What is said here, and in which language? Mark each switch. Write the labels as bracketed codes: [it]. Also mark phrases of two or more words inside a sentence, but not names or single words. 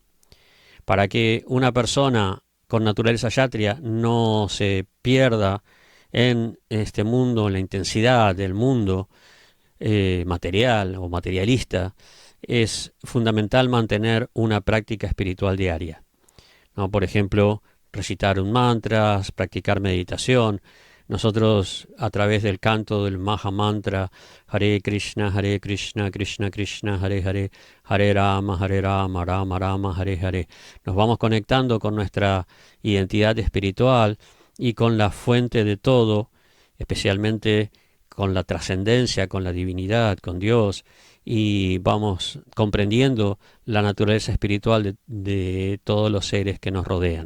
[es] Para que una persona con naturaleza kshatriya no se pierda en este mundo, en la intensidad del mundo material o materialista, es fundamental mantener una práctica espiritual diaria, ¿no? Por ejemplo, recitar un mantra, practicar meditación. Nosotros, a través del canto del Maha Mantra, Hare Krishna, Krishna Krishna, Hare Hare, Hare Rama, Rama Rama, Hare Hare, nos vamos conectando con nuestra identidad espiritual y con la fuente de todo, especialmente con la trascendencia, con la divinidad, con Dios, y vamos comprendiendo la naturaleza espiritual de todos los seres que nos rodean.